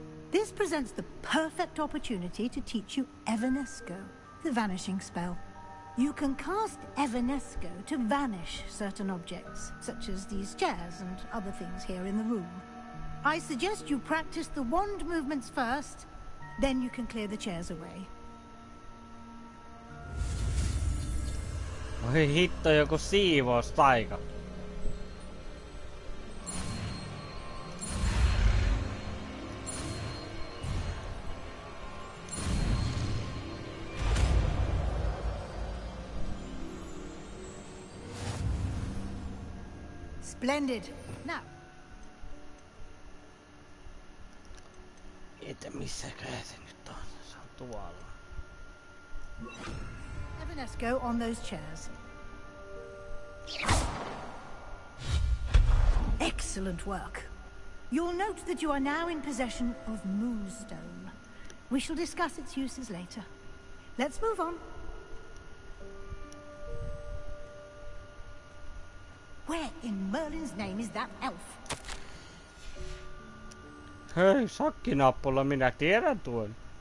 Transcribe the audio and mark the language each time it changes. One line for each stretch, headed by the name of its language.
English: This presents the perfect opportunity to teach you Evanesco, the vanishing spell. You can cast Evanesco to vanish certain objects, such as these chairs and other things here in the room. I suggest you practice the wand movements first, then you can clear the chairs away.
Finnish: Oi hitto, joku siivoustaika.
English: Splendid. Now.
Finnish: Että missäkään se nyt on? Se on tuolla.
English: Evanesco on those chairs. Excellent work. You'll note that you are now in possession of Moonstone. We shall discuss its uses later. Let's move on. Where in Merlin's name is that elf?
Finnish: Hei, sakkinappula, minä tiedän tuon.